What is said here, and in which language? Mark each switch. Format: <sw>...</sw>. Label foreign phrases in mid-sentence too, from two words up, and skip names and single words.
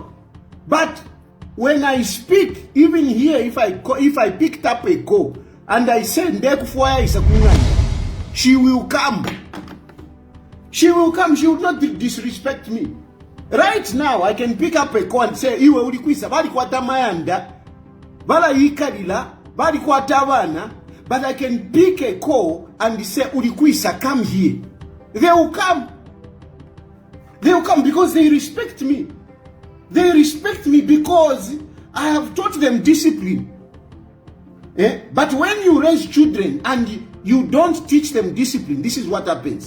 <en>But when I speak, even here, if I picked up a call and I said she will come. She will not disrespect me. Right now, I can pick up a call and say,</en> <bem>Iwe ulikwisa, bali kwa tamayanda, bala yikarila, bali kwa tabana,</bem> <en>but I can pick a call and say, ulikwisa, come here. They will come. They will come because they respect me. They respect me because I have taught them discipline. But when you raise children and you don't teach them discipline, this is what happens.</en>